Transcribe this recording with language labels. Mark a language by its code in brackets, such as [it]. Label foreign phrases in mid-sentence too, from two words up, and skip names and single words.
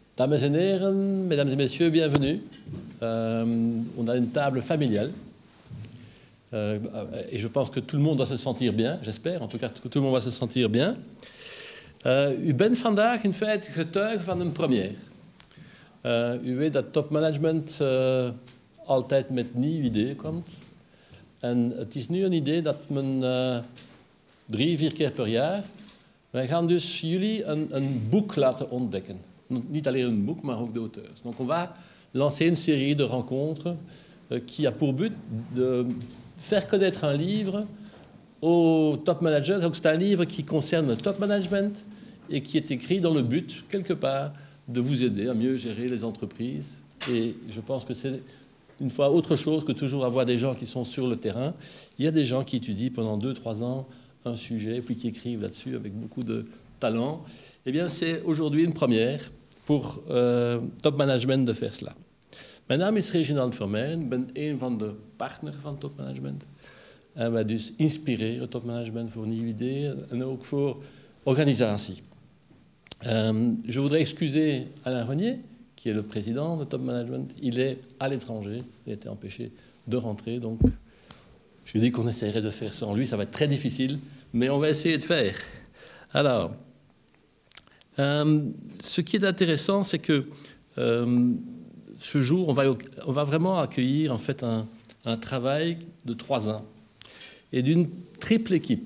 [nl] Dames en heren, [fr] mesdames et messieurs, bienvenue. On a une table familiale. Et je pense que tout le monde doit se sentir bien, j'espère. En tout cas, que tout le monde va se sentir bien. [nl] U bent vandaag in feite getuige van een première. U weet dat topmanagement altijd met nieuw idee komt. En het is nu een idee dat men 3-4 keer per jaar... Wij gaan dus jullie een boek laten ontdekken. Niet alleen een boek, maar ook de auteurs. [fr] Donc on va lancer une série de rencontres qui a pour but de faire connaître un livre aux [en] top managers. [fr] Donc c'est un livre qui concerne le top management et qui est écrit dans le but, quelque part, de vous aider à mieux gérer les entreprises. Et je pense que c'est une fois autre chose que toujours avoir des gens qui sont sur le terrain. Il y a des gens qui étudient pendant 2-3 ans un sujet, puis qui écrivent là-dessus avec beaucoup de talent. Eh bien, c'est aujourd'hui une première pour top management de faire cela. [nl] Mijn naam is Reginald Vermeijren, ik ben een van de partners van Top Management. En wij dus inspireren Top Management voor nieuwe ideeën en ook voor organisatie. [fr] Je voudrais excuser Alain Renier, qui est le président de Top Management. Il est à l'étranger, il a été empêché de rentrer, donc je dis qu'on essaierait de faire sans lui, ça va être très difficile, mais on va essayer de faire. Alors, ce qui est intéressant, c'est que ce jour, on va vraiment accueillir en fait un travail de 3 ans et d'une triple équipe.